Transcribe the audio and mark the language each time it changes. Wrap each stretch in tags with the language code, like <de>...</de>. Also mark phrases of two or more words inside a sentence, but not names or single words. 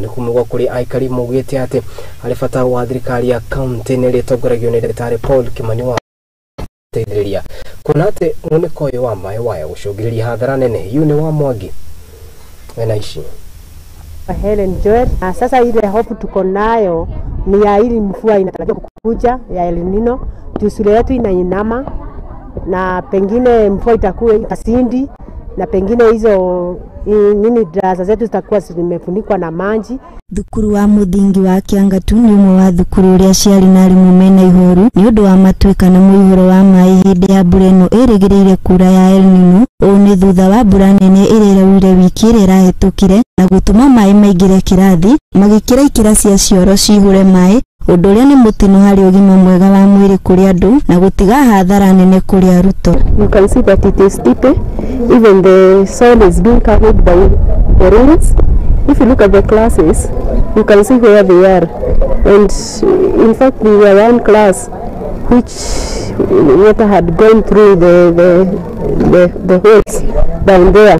<ki>Nĩ kumwe gwa kũrĩ aikari maugĩte atĩ harĩ bata wa thirikari ya kaunti ĩrĩa ĩtongoragio nĩ Ndagĩtarĩ Paul Kimani wa teithĩrĩria kuna atĩ mũnĩko ũyũ wa maĩ waya gũcũngĩrĩria hathara nene. Yu nĩ wa Mwangi wena ici Helen Joel.</ki> <sw>Sasa ile hofu tuko nayo ni ya ili mvua inatarajiwa kukuja ya El Nino, shule yetu inainama na pengine mvua itakuwa ikasindi na pengine hizo darasa zetu zitakuwa zimefunikwa na maji.</sw> <ki>Thukuru wa Mũthingi wa Kĩangatu nĩ ũmwe wa thukuru ũrĩa ciarĩ na arimũ mena ihoru nĩ ũndũ wa matuĩka na mũihũro wa maĩ hĩndĩ ya mbura ĩno ĩrĩgĩrĩire kura ya El Nino. Ũũ nĩ thutha wa mbura nene ĩrĩa ĩraurire wiki ĩrĩa ĩrahĩtũkire na gũtũma maĩ maingĩre kĩrathi magĩkĩra ikĩra cia cioro cihũre maĩ, ũndũ ũrĩa nĩ mũtino harĩ ũgima mwega wa mwĩrĩ kũrĩ andũ na gũtiga hathara nene kũrĩ arutwo.</ki> <en>You can see that it is steep. Even the soil is being covered by the rains. If you look at the classes, you can see where they are. And in fact, we were one class which water had gone through the holes down there.</en>